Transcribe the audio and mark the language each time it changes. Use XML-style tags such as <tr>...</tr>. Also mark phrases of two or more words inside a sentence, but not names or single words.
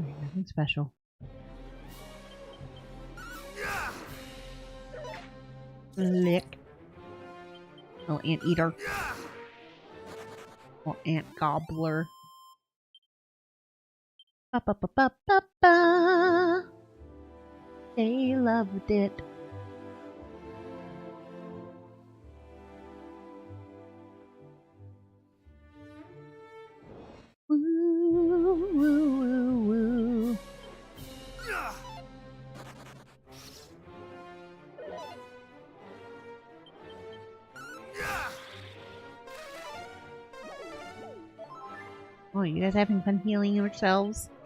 <en>Nothing special. Lick. Little anteater. Little ant gobbler. Ba ba ba ba ba ba. They loved it. Woo, woo, woo, woo. Oh, you guys having fun healing yourselves?</en>